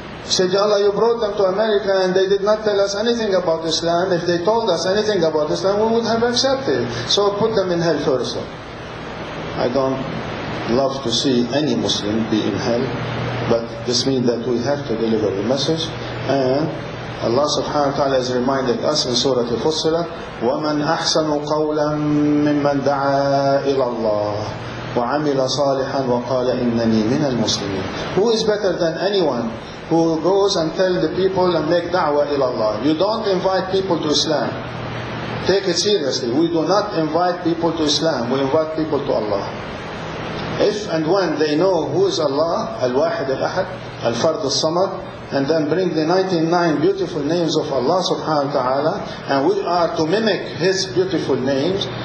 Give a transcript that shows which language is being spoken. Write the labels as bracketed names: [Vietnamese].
[English] He said, Ya Allah, you brought them to America and they did not tell us anything about Islam. If they told us anything about Islam, we would have accepted. So put them in hell first. I don't love to see any Muslim be in hell, but this means that we have to deliver the message. And Allah subhanahu wa ta'ala is reminding us in Surah Al-Fussilat, [Arabic] وَمَنْ أَحْسَنُ قَوْلًا مِمَّنْ دَعَا إِلَى اللَّهِ وَعَمِلَ صَالِحًا وَقَالَ إِنَّنِي مِنَ الْمُسْلِمِينَ. [English] Who is better than anyone who goes and tell the people and make da'wah ila Allah? You don't invite people to Islam. Take it seriously. We do not invite people to Islam. We invite people to Allah. If and when they know who is Allah, Al-Wahid Al-Ahad, Al-Fard Al-Samad, and then bring the 99 beautiful names of Allah subhanahu wa ta'ala, and we are to mimic His beautiful names.